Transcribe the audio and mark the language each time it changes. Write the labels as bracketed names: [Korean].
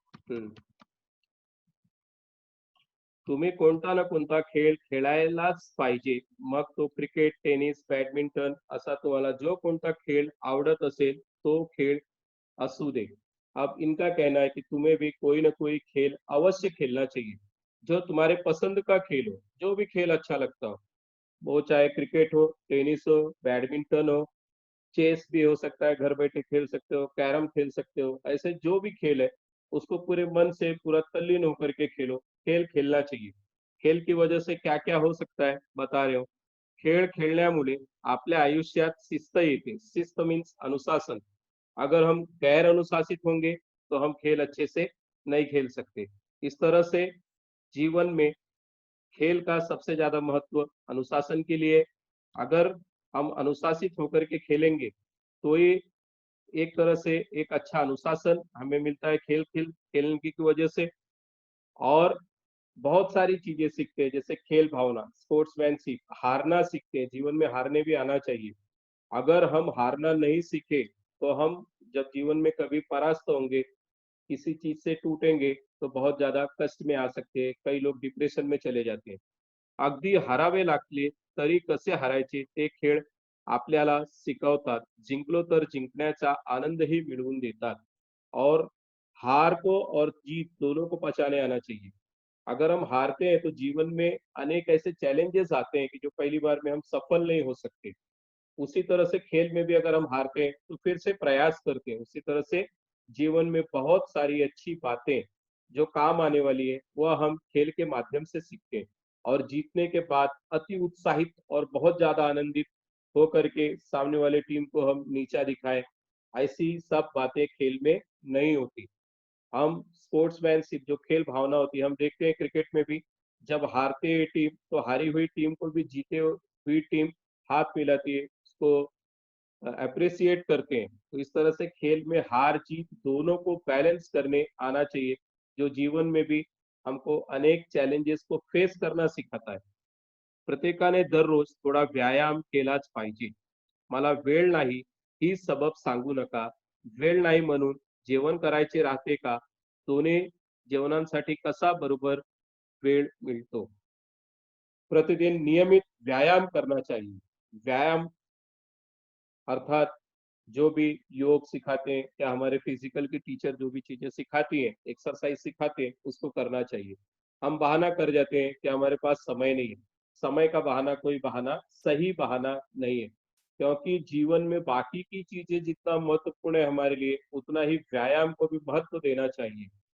[Marathi] हम्म तुम्ही कोणता ना कोणता खेळ खेळायलाच पाहिजे, मग तो क्रिकेट, टेनिस, बॅडमिंटन, असा तुम्हाला जो कोणता खेळ आवडत असेल तो खेळ असू दे। [Hindi] अब इनका कहना है कि तुम्हें भी कोई ना कोई खेल अवश्य खेलना चाहिए, जो तुम्हारे पसंद का खेल हो, जो भी खेल अच्छा लगता हो, वो चाहे क्रिकेट हो, टेनिस हो, बैडमिंटन हो, चेस भी हो सकता है, घर बैठे खेल सकते हो, कैरम खेल सकते हो, ऐसे जो भी खेल है उसको पूरे मन से पूरा तल्लीन होकर के खेलो। खेल खेलना चाहिए। खेल की वजह से क्या क्या हो सकता है बता रहे हो। [Marathi] खेळ खेळण्यामुळे आपल्या आयुष्यात शिस्त येते। [Hindi] शिस्त मीन्स अनुशासन। अगर हम गैर अनुशासित होंगे तो हम खेल अच्छे से नहीं खेल सकते। इस तरह से जीवन में खेल का सबसे ज्यादा महत्व अनुशासन के लिए। अगर हम अनुशासित होकर के खेलेंगे तो ये एक तरह से एक अच्छा अनुशासन हमें मिलता है खेल खेल खेलने की वजह से। और बहुत सारी चीजें सीखते हैं, जैसे खेल भावना, स्पोर्ट्समैनशिप, हारना सीखते हैं। जीवन में हारने भी आना चाहिए। अगर हम हारना नहीं सीखे तो हम जब जीवन में कभी परास्त होंगे, किसी चीज से टूटेंगे, तो बहुत ज्यादा कष्ट में आ सकते हैं। कई लोग डिप्रेशन में चले जाते हैं। [Marathi] अगदी हरावे लागले तरी कसे हरायचे ते खेळ आपल्याला शिकवतात। जिंकलो तर जिंकण्याचा आनंदही मिळवून देतात। [Hindi] और हार को और जीत दोनों को पहचाने आना चाहिए। अगर हम हारते हैं तो जीवन में अनेक ऐसे चैलेंजेस आते हैं कि जो पहली बार में हम सफल नहीं हो सकते। उसी तरह से खेल में भी अगर हम हारते हैं तो फिर से प्रयास करते हैं, उसी तरह से जीवन में बहुत सारी अच्छी बातें जो काम आने वाली है वह हम खेल के माध्यम से सीखते हैं और जीतने के बाद अति उत्साहित और बहुत ज्यादा आनंदित होकर के सामने वाले टीम को हम नीचा दिखाएं, ऐसी सब बातें खेल में नहीं होती। हम स्पोर्ट्समैनशिप जो खेल भावना होती है हम देखते हैं क्रिकेट में भी, जब हारती है टीम तो हारी हुई टीम को भी जीते हुई टीम हाथ मिलाती है, उसको अप्रिसिएट करते हैं। तो इस तरह से खेल में हार जीत दोनों को बैलेंस करने आना चाहिए, जो जीवन में भी हमको अनेक चॅलेंजेस को फेस करना सिखाता है। [Marathi] प्रत्येकाने दररोज थोडा व्यायाम केलाच पाहिजे. मला वेळ नाही ही सबब सांगू नका. वेळ नाही म्हणून जेवण करायचे राहते का? दोन्ही जेवणांसाठी कसा बरोबर वेळ मिळतो. [Hindi] प्रतिदिन नियमित व्यायाम करना चाहिए. व्यायाम अर्थात जो भी योग सिखाते हैं या हमारे फिजिकल के टीचर जो भी चीजें सिखाती हैं, एक्सरसाइज सिखाते हैं, उसको करना चाहिए। हम बहाना कर जाते हैं कि हमारे पास समय नहीं है। समय का बहाना कोई बहाना सही बहाना नहीं है, क्योंकि जीवन में बाकी की चीजें जितना महत्वपूर्ण है हमारे लिए, उतना ही व्यायाम को भी महत्व देना चाहिए।